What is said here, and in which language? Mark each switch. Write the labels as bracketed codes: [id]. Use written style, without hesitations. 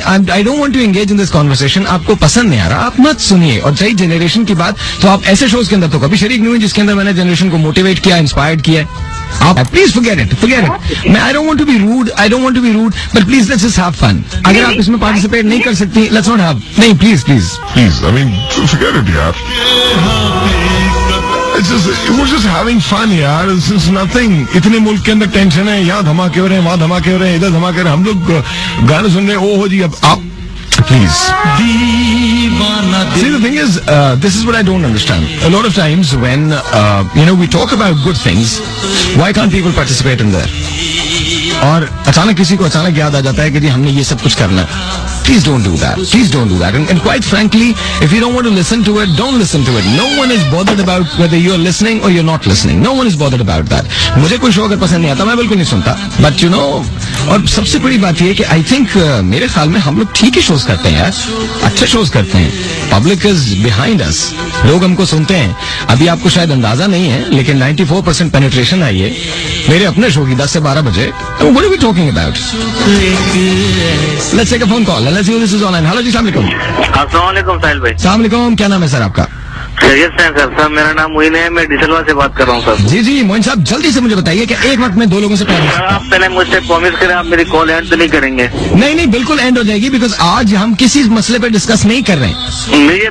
[en] I don't want to engage in this conversation, [hi] आपको पसंद नहीं आ रहा, आप मत सुनिए। और चाहिए जनरेशन की बात, तो आप ऐसे शोज के अंदर तो कभी शरीक नहीं हुए जिसके अंदर मैंने जनरेशन को मोटिवेट किया, इंस्पायर्ड किया। आप प्लीज [en] forget it। मैं I don't want to be rude, but please let's just have fun. [hi] अगर आप इसमें पार्टिसिपेट नहीं कर सकती, [en] Let's not have. [hi] नहीं, please [en] I mean forget it यार, we're just having fun यार, this is nothing। [hi] इतने मुल्क के अंदर टेंशन है, यहाँ धमाके हो रहे हैं, वहाँ धमाके हो रहे हैं, इधर धमाके हो रहे हैं, हम लोग गाने सुन रहे हैं। ओहो जी, अब आप please. [en] See, the thing is, this is what I don't understand. A lot of times when we talk about good things, why can't people participate in there? [hi] और अचानक किसी को अचानक याद आ जाता है कि जी हमने ये सब कुछ करना है। [en] Please don't do that. And quite frankly, if you don't want to listen to it, don't listen to it. No one is bothered about whether you're listening or you're not listening. No one is bothered about that. [hi] मुझे कोई show अगर पसंद नहीं आता, मैं बिल्कुल नहीं सुनता। [en] But [hi] और सबसे बड़ी बात ये है कि [en] I think [hi] मेरे ख्याल में हम लोग ठीक ही शोज करते हैं यार, अच्छे शोज करते हैं। [en] public is behind us, [hi] लोग हमको सुनते हैं। अभी आपको शायद अंदाजा नहीं है, लेकिन 94% पेनिट्रेशन आई है मेरे अपने शो की 10 से 12 बजे। [en] What are we talking about? Let's take a phone call. Let's see who this is online. Hello जी, अस्सलाम वालेकुम। [hi] अस्सलाम वालेकुम साहिल भाई। अस्सलाम वालेकुम, क्या नाम है सर आपका? खैरियत से हैं सर मेरा नाम मोइन है, मैं डिसलवा से बात कर रहा हूँ सर। जी जी मोइन साहब, जल्दी से मुझे बताइए कि एक वक्त में दो लोगों से प्यार हो सर सकता है? आप पहले मुझसे प्रॉमिस करें आप मेरी कॉल एंड तो नहीं करेंगे। नहीं नहीं, बिल्कुल एंड हो जाएगी, बिकॉज आज हम किसी मसले पे डिस्कस नहीं कर रहे हैं।